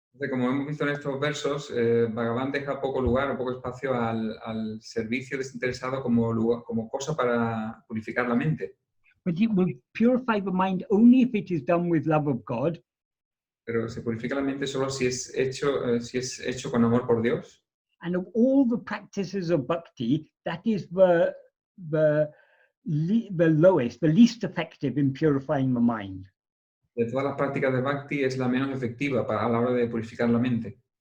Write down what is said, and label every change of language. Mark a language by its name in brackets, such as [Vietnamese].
[Spanish] Como hemos visto en estos versos, Bhagavan deja poco lugar o poco espacio al servicio desinteresado como cosa para purificar la mente. [English] But it will purify the mind only if it is done with love of God. [Spanish] Pero se purifica la mente solo si es hecho con amor por Dios. [English] And of all the practices of bhakti, that is the lowest, the least effective in purifying the mind. [Spanish] De todas las prácticas de bhakti es la menos efectiva a la hora de purificar la mente.